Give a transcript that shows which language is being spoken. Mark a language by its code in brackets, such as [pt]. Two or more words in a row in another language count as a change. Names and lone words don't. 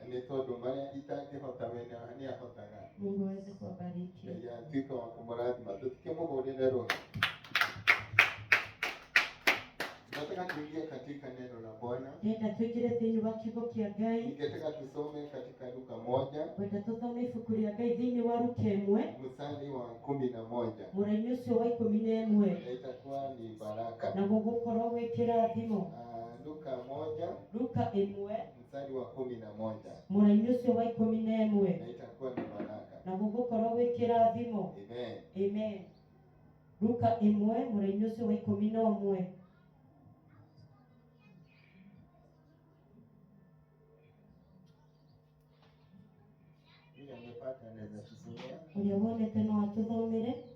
[sw] Mungu aweze kuwabariki. Nataka tuingie katika neno la Bwana. Ningetaka tusome katika Luka 1. Mstari wa 11. [ki] Mũraini ũcio wa 11. [sw] Itakuwa ni baraka. [ki] Na gũgũkorwo gwĩ kĩrathimo. [sw] Luka 1. Luka 1. Mstari wa 11. [ki] Mũraini ũcio wa 11. [sw] Itakuwa ni baraka. [ki] Na gũgũkorwo gwĩ kĩrathimo. Amen. Amen. Luka 1. Mũraini ũcio wa 11. Ũrĩa wonete no atũthomere.